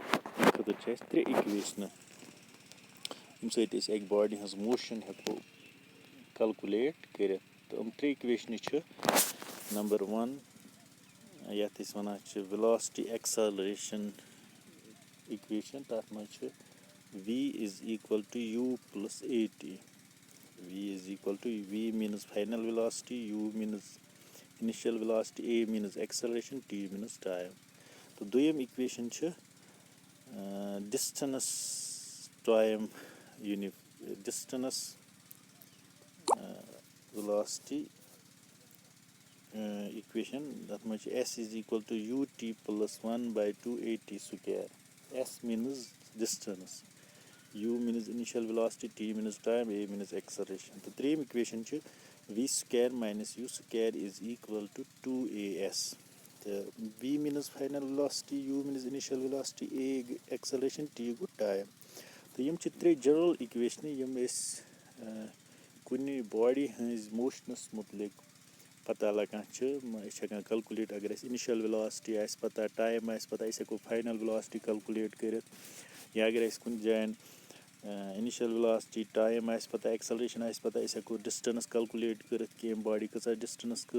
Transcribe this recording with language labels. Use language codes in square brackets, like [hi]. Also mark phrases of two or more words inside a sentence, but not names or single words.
[ks] تَمہِ خٲطرٕ چھِ اَسہِ 3 اِکویشنہٕ ییٚمہِ سۭتۍ أسۍ اَکہِ باڈی ہٕنٛز موشن ہٮ۪کو کَلکُلیٹ کٔرِتھ. تہٕ یِم 3 اِکویشنہٕ چھِ نمبر 1 یَتھ أسۍ وَنان چھِ [en] velocity acceleration equation. [ks] تَتھ منٛز چھِ V = U+AT. [en] V means final velocity, U means initial velocity, A means acceleration, T means time. [ks] تہٕ دوٚیِم اِکویشن چھِ [en] distance velocity equation. [ks] تَتھ منٛز چھِ S = UT+1/2AT². [en] S means distance, U means initial velocity, T means time, A means acceleration. [ks] تہٕ ترٛیٚیِم اِکویشن چھِ V² - U² = 2AS. [en] تہٕ V means final velocity, U means initial velocity, A acceleration, T گوٚو time. [ks] تہٕ یِم چھِ 3 جنرل اِکویشنہٕ یِم أسۍ کُنہِ باڈی ہٕنٛزِ موشنَس مُتعلِق پَتہ لگان چھِ. أسۍ چھِ ہٮ۪کان کَلکُلیٹ اگر اَسہِ [en] initial velocity [ks] آسہِ پَتہ، ٹایم آسہِ پَتہ، أسۍ ہٮ۪کو [en] final velocity calculate [ks] کٔرِتھ. یا اگر اَسہِ کُنہِ جایَن [en] initial velocity, [ks] ٹایم آسہِ پَتہ، ایٚکسَلریشَن آسہِ پَتہ، أسۍ ہٮ۪کو [en] distance calculate [ks] کٔرِتھ کہِ أمۍ باڈی کۭژاہ ڈِسٹَنٕس کٔر.